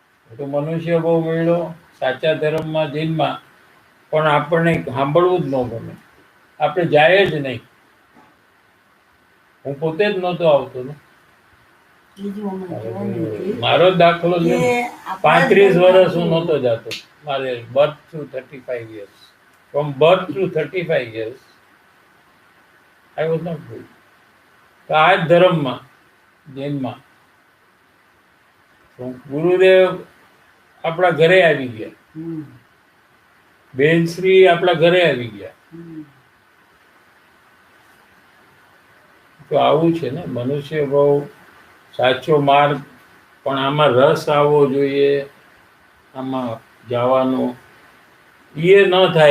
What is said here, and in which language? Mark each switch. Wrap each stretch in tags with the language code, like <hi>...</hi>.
<gu>તો મનુષ્ય બહુ મળ્યો સાચા ધર્મમાં જૈનમાં, પણ આપણને સાંભળવું જ ન ગમે, આપણે જાય જ નહીં. હું પોતે જ નહોતો આવતો ને, બીજું અમે કહેવાનું હતું મારો જ દાખલો લે કે ને. આપણા 35 વર્ષ હું ધર્મમાં નહોતો જતો. મારે</gu> <en>Birth to 35 years. From birth to 35 years, I was not going.</en> <gu>તો આ જ ધર્મમાં, જૈનમાં, ગુરુદેવ આપણા ઘરે આવી ગયા, હમ, બેનશ્રી આપણા ઘરે આવી ગયા. હમ. તો આવું છે ને, મનુષ્ય બહુ સાચો માર્ગ, પણ આમાં રસ આવવો જોઈએ, આમાં જવાનો. એ ન થાય.</gu>